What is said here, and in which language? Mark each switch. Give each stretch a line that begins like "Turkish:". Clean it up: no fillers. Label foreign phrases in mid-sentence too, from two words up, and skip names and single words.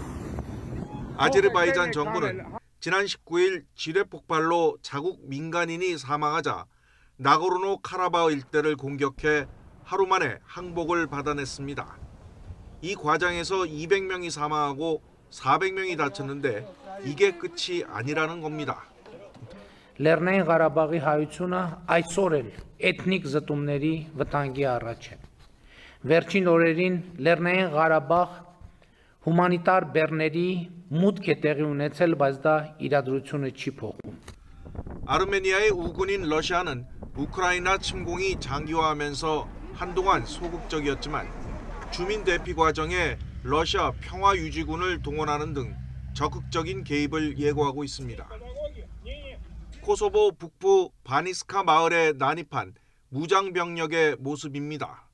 Korean: 아제르바이잔 정부는 지난 19일 지뢰 폭발로 자국 민간인이 사망하자 나고르노 카라바흐 일대를 공격해 하루 만에 항복을 받아냈습니다. 이 과정에서 200명이 사망하고 400명이 다쳤는데 이게 끝이 아니라는 겁니다.
Armenian: Լեռնային Ղարաբաղի հայությունը այսօր էլ էթնիկ զտումների վտանգի առաջ է։ Վերջին օրերին Լեռնային Ղարաբաղ հումանիտար բեռների մուտք է տեղի ունեցել, բայց դա իրադրությունը չի փոխում։
Korean: 아르메니아의 우군인 러시아는 우크라이나 침공이 장기화하면서 한동안 소극적이었지만 주민 대피 과정에 러시아 평화유지군을 동원하는 등 적극적인 개입을 예고하고 있습니다. 코소보 북부 바니스카 마을에 난입한 무장병력의 모습입니다.